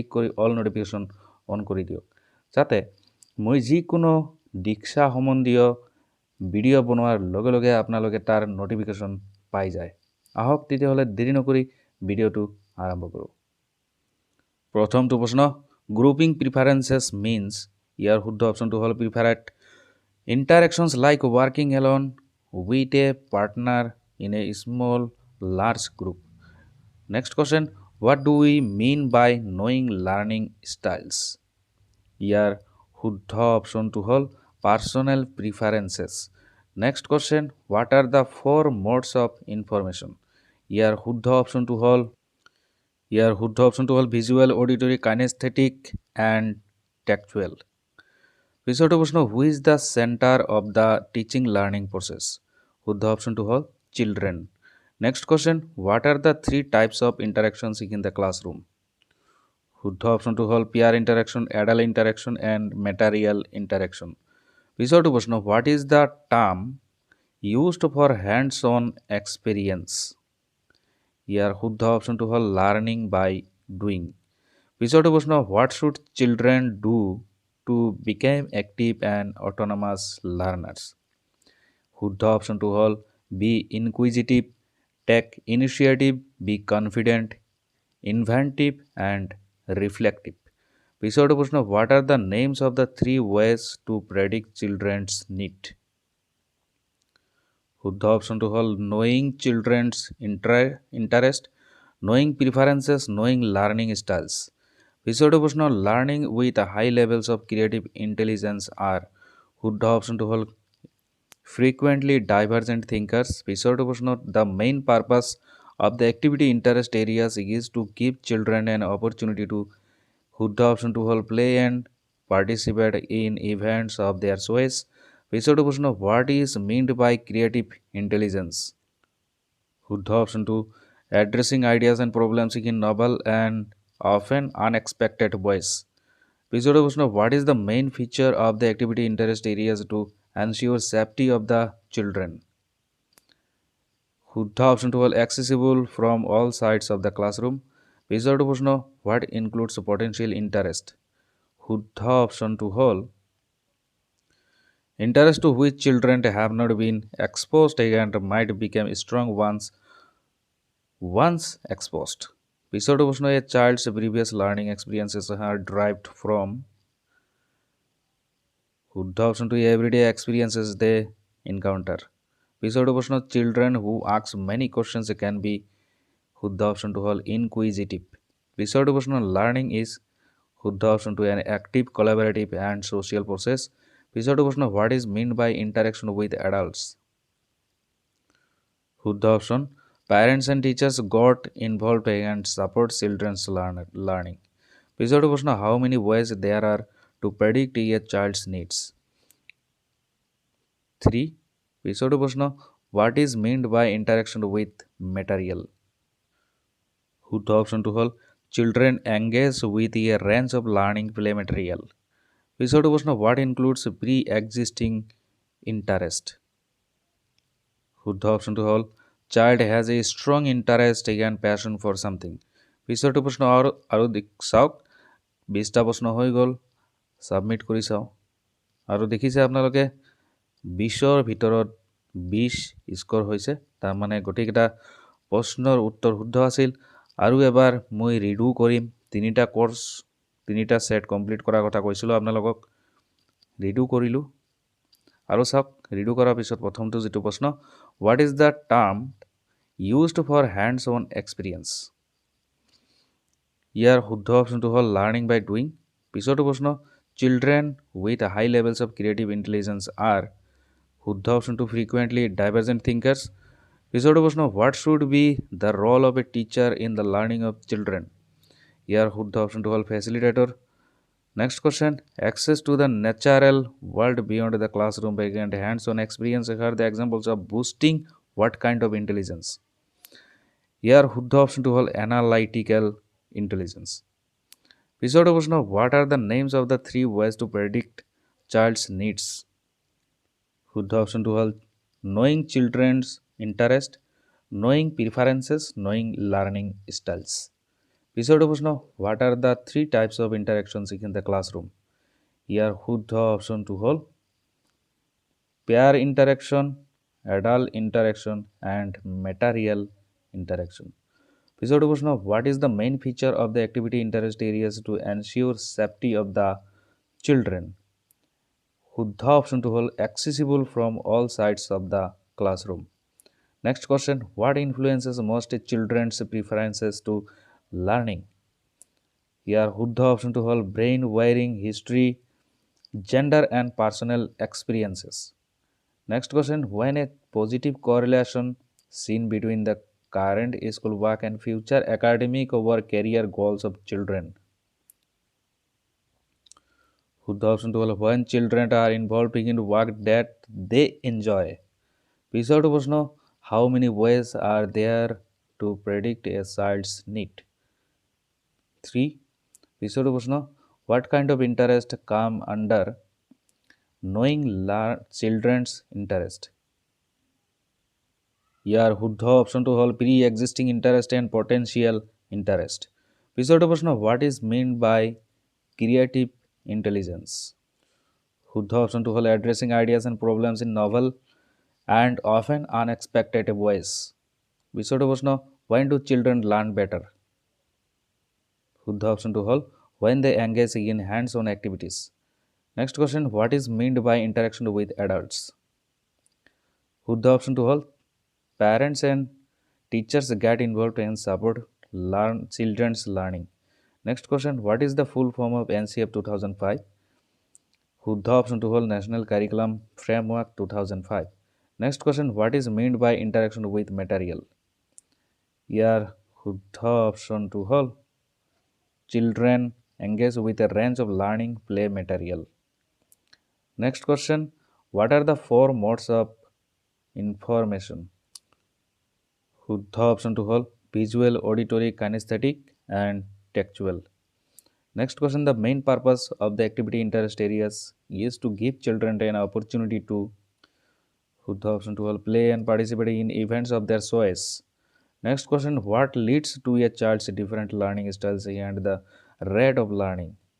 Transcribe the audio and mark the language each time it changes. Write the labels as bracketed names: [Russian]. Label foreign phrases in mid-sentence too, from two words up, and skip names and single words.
[Assamese] কৰি [English] all notification on [Assamese] কৰি দিয়ক যাতে মই যিকোনো দীক্ষা সম্বন্ধীয় ভিডিঅ' বনোৱাৰ লগে লগে আপোনালোকে তাৰ নোটিফিকেশন পাই যায় আহক তেতিয়াহলে দেৰি নকৰি ভিডিঅ'টো আৰম্ভ কৰোঁ প্ৰথমটো প্ৰশ্ন [English] grouping preferences means [Assamese] ইয়াৰ শুদ্ধ অপচনটো হ'ল [English] প্ৰিফাৰেড interactions like working alone with a partner in a small large group next question what do we mean by knowing learning styles [Assamese] ইয়াৰ শুদ্ধ অপচনটো হ'ল [English] personal preferences next question what are the four modes of information [Assamese] ইয়াৰ শুদ্ধ অপচনটো [English] হ'ল visual auditory kinesthetic and tactual [Assamese] পিছৰটো প্ৰশ্ন [English] who is the center of the teaching learning process [Assamese] শুদ্ধ অপচনটো হ'ল [English] children next question what are the three types of interactions in the classroom [Assamese] শুদ্ধ অপচনটো হ'ল [English] peer interaction adult interaction and material interaction [Assamese] পিছৰটো প্ৰশ্ন [English] what is the term used for hands on experience [Assamese] ইয়াৰ শুদ্ধ অপচনটো হ'ল [English] learning by doing [Assamese] পিছৰটো প্ৰশ্ন [English] what should children do to become active and autonomous learners [Assamese] শুদ্ধ অপচনটো হ'ল [English] be inquisitive take initiative be confident inventive and reflective [Assamese] পিছৰটো প্ৰশ্ন [English] what are the names of the three ways to predict children's need [Assamese] শুদ্ধ অপচনটো হ'ল [English] knowing children's interest knowing preferences knowing learning styles [Assamese] পিছৰটো প্ৰশ্ন [English] learning with high levels of creative intelligence [Assamese] আৰ শুদ্ধ অপচনটো [English] হ'ল frequently divergent thinkers [Assamese] পিছৰটো প্ৰশ্ন [English] the main purpose of the activity interest areas is to give children an opportunity to [Assamese] শুদ্ধ অপচনটো হ'ল [English] play and participate in events of their choice [Assamese] পিছৰটো প্ৰশ্ন [English] what is meant by creative intelligence [Assamese] শুদ্ধ অপচনটো [English] addressing ideas and problems in novel and often unexpected ways [Assamese] পিছৰটো প্ৰশ্ন [English] what is the main feature of the activity interest areas to ensure safety of the children [Assamese] শুদ্ধ অপচনটো হ'ল [English] accessible from all sides of the classroom [Assamese] পিছৰটো প্ৰশ্ন [English] what includes potential interest [Assamese] শুদ্ধ অপচনটো হ'ল [English] interest to which children have not been exposed and might become strong once exposed [Assamese] পিছৰটো প্ৰশ্ন [English] a child's previous learning experiences are derived from [Assamese] শুদ্ধ অপচনটো [English] everyday experiences they encounter [Assamese] পিছৰটো প্ৰশ্ন [English] children who ask many questions can be [Assamese] শুদ্ধ অপচনটো হ'ল [English] inquisitive [Assamese] পিছৰটো প্ৰশ্ন [English] learning is [Assamese] শুদ্ধ অপচনটো [English] an active collaborative and social process [Assamese] পিছৰটো প্ৰশ্ন [English] what is meant by interaction with adults [Assamese] শুদ্ধ অপচন [English] parents and teachers got involved and support children's learning [Assamese] পিছৰটো প্ৰশ্ন [English] how many ways there are to predict a child's needs 3 [Assamese] পিছৰটো প্ৰশ্ন [English] what is meant by interaction with material [Assamese] শুদ্ধ অপচনটো হ'ল [English] children engage with a range of learning play material [Assamese] পিছৰটো প্ৰশ্ন [English] what includes pre-existing interest [Assamese] শুদ্ধ অপচনটো হ'ল [English] child has a strong interest and passion for something [Assamese] পিছৰটো প্ৰশ্ন আৰু চাওক 20টা প্ৰশ্ন হৈ গ'ল সাবমিট কৰি চাও আৰু দেখিছে আপোনালোকে 20ৰ ভিতৰত 20 স্কোৰ হৈছে তাৰমানে গোটেইকেইটা প্ৰশ্নৰ উত্তৰ শুদ্ধ আছিল আৰু এবাৰ মই ৰিডু কৰিম তিনিটা কোৰ্স তিনিটা সেট কমপ্লিট কৰাৰ কথা কৈছিলোঁ আপোনালোকক ৰিডু কৰিলোঁ আৰু চাওক ৰিডু কৰাৰ পিছত প্ৰথমটো যেটো প্ৰশ্ন [English] what is the term used for hands on experience [Assamese] ইয়াৰ শুদ্ধ অপশনটো হ'ল [English] learning by doing [Assamese] পিছৰটো প্ৰশ্ন [English] children with high levels of creative intelligence are [Assamese] শুদ্ধ অপশনটো [English] frequently divergent thinkers [Assamese] পিছৰটো প্ৰশ্ন [English] what should be the role of a teacher in the learning of children [Assamese] ইয়াৰ শুদ্ধ অপশনটো হ'ল [English] facilitator next question access to the natural world beyond the classroom by hands on experience are the examples of boosting what kind of intelligence [Assamese] ইয়াৰ শুদ্ধ অপশনটো হ'ল [English] analytical intelligence [Assamese] পিছৰটো প্ৰশ্ন [English] what are the names of the three ways to predict child's needs [Assamese] শুদ্ধ অপশনটো হ'ল [English] knowing children's interest knowing preferences knowing learning styles পিছৰটো প্ৰশ্ন what are the three types of interactions in the classroom [Assamese] ইয়াৰ শুদ্ধ অপশনটো হ'ল [English] peer interaction adult interaction and material interaction [Assamese] পিছৰটো প্ৰশ্ন [English] what is the main feature of the activity interest areas to ensure safety of the children [Assamese] শুদ্ধ অপশনটো হ'ল [English] accessible from all sides of the classroom next question what influences most children's preferences to learning [Assamese] ইয়াৰ শুদ্ধ অপশনটো হ'ল [English] brain wiring history gender and personal experiences next question when a positive correlation seen between the current school work and future academic or career goals of children [Assamese] শুদ্ধ অপশনটো হ'ল [English] when children are involved in work that they enjoy [Assamese] পিছৰটো প্ৰশ্ন [English] how many ways are there to predict a child's need 3 [Assamese] পিছৰটো প্ৰশ্ন [English] what kind of interest come under knowing children's interest [Assamese] ইয়াৰ শুদ্ধ অপশনটো হ'ল [English] pre existing interest and potential interest [Assamese] পিছৰটো প্ৰশ্ন [English] what is meant by creative intelligence [Assamese] শুদ্ধ অপশনটো হ'ল [English] addressing ideas and problems in novel and often unexpected ways [Assamese] পিছৰটো প্ৰশ্ন [English] when do children learn better [Assamese] শুদ্ধ অপশনটো হ'ল [English] when they engage in hands on activities next question what is meant by interaction with adults [Assamese] শুদ্ধ অপশনটো হ'ল [English] parents and teachers get involved and support children's learning next question what is the full form of NCF 2005 [Assamese] শুদ্ধ অপশনটো হ'ল [English] national curriculum framework 2005 next question what is meant by interaction with material [Assamese] ইয়াৰ শুদ্ধ অপশনটো হ'ল [English] children engage with a range of learning play material next question what are the four modes of information [Assamese] শুদ্ধ অপশনটো হ'ল [English] visual auditory kinesthetic and tactual next question the main purpose of the activity interest areas is to give children an opportunity to [Assamese] শুদ্ধ অপশনটো হ'ল [English] play and participate in events of their choice next question what leads to a child's different learning styles and the rate of learning